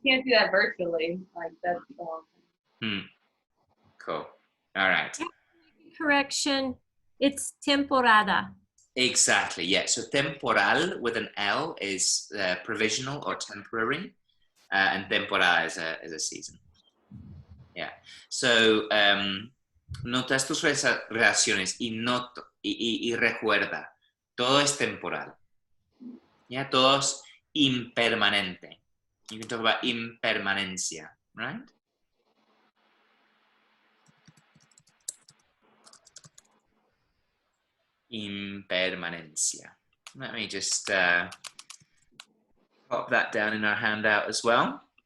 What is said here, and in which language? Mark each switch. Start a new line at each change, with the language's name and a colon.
English: You can't do that virtually. Like, that's the whole thing. Cool. All right. Correction. It's temporada. Exactly. Yeah. So temporal with an L is provisional or temporary, and temporada is a season. Yeah.
Spanish: So notas tus reacciones y recuerda, todo es temporal. Yeah, todo es impermanente.
English: You can talk about impermanencia, right? Impermanencia. Let me just pop that down in our handout as well.